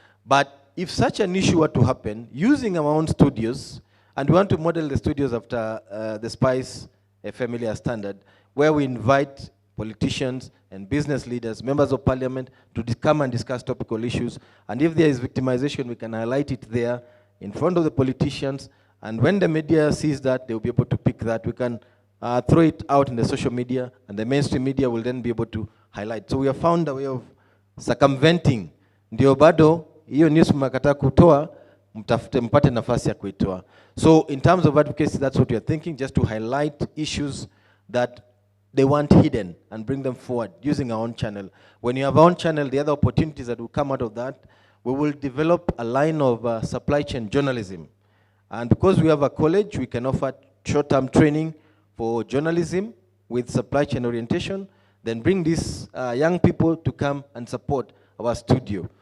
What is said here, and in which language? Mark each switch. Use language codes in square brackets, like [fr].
[en] But if such an issue were to happen, using our own studios, and we want to model the studios after the Spice Family Standard, where we invite politicians and business leaders, members of parliament, to come and discuss topical issues. And if there is victimization, we can highlight it there in front of the politicians. And when the media sees that, they'll be able to pick that. We can throw it out in the social media, and the mainstream media will then be able to highlight. So we have found a way of circumventing. [sw] Ndio bado, hiyo news mnakataa kutoa, mpate nafasi ya kuitoa. [en] So in terms of advocacy, that's what we are thinking, just to highlight issues that they want hidden and bring them forward using our own channel. When you have our own channel, the other opportunities that will come out of that, we will develop a line of supply chain journalism. And because we have a college, we can offer short-term training for journalism with supply chain orientation, then bring these young people to come and support our studio.